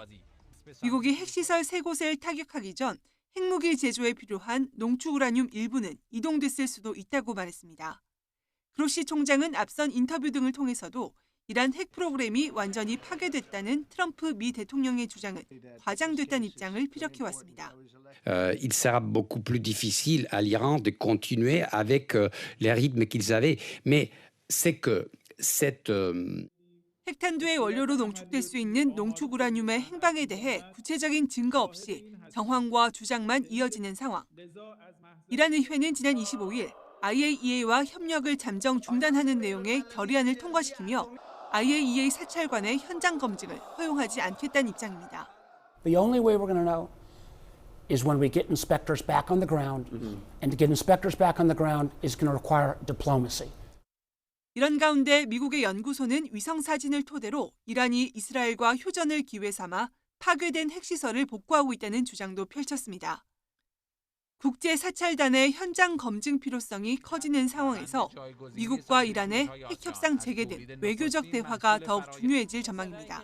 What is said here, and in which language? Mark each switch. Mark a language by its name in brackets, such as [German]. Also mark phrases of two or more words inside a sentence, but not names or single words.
[Korean] 미국이 핵시설 3곳을 타격하기 전 핵무기 제조에 필요한 농축 우라늄 일부는 이동됐을 수도 있다고 말했습니다. 그로시 총장은 앞선 인터뷰 등을 통해서도 이란 핵 프로그램이 완전히 파괴됐다는 트럼프 미 대통령의 주장은 과장됐다는 입장을 피력해왔습니다. [French] Il sera beaucoup plus difficile à l'Iran de continuer avec les rythmes qu'ils avaient, mais c'est que cette [Korean] 핵탄두의 원료로 농축될 수 있는 농축 우라늄의 행방에 대해 구체적인 증거 없이 정황과 주장만 이어지는 상황. 이란 의회는 지난 25일 IAEA와 협력을 잠정 중단하는 내용의 결의안을 통과시키며 IAEA 사찰관의 현장 검증을 허용하지 않겠다는 입장입니다. [English] The only way we're going to know is when we get inspectors back on the ground, and to get inspectors back on the ground is going to require diplomacy. [Korean] 이런 가운데 미국의 연구소는 위성 사진을 토대로 이란이 이스라엘과 휴전을 기회 삼아 파괴된 핵시설을 복구하고 있다는 주장도 펼쳤습니다. 국제사찰단의 현장 검증 필요성이 커지는 상황에서 미국과 이란의 핵협상 재개 등 외교적 대화가 더욱 중요해질 전망입니다.